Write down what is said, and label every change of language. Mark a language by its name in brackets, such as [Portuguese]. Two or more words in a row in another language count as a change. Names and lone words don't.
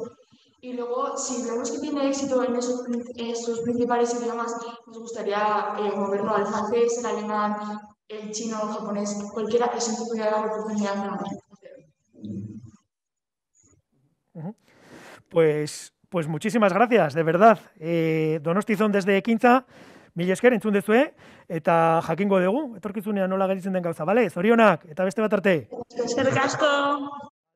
[Spanish] Y luego, si vemos que tiene éxito en esos principales idiomas, nos gustaría moverlo al francés, el alemán, el chino, el japonés, cualquiera que se nos pudiera dar la oportunidad de hacerlo. Pues muchísimas gracias, de verdad. [Basque] Donosti Zone desde Ekintza, mila esker entzun dezue, eta jakingo dugu, etorkizunean nola gelditzen den gauza, bale? Zorionak, eta beste bat arte. Eskerrik asko.